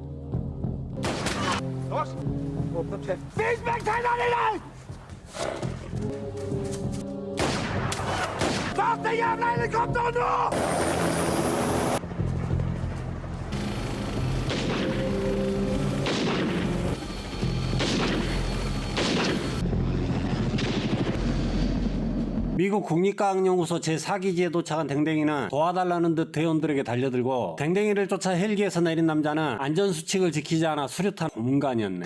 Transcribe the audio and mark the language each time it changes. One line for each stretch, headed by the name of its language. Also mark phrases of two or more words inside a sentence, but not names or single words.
Norwegian: Lars? Åpne opp kjeft. Vis meg tennene dine! Start det jævla helikopteret nå!
Korean: 미국 국립과학연구소 제4기지에 도착한 댕댕이는 도와달라는 듯 대원들에게 달려들고 댕댕이를 쫓아 헬기에서 내린 남자는 안전수칙을 지키지 않아 수류탄 고문관이었네.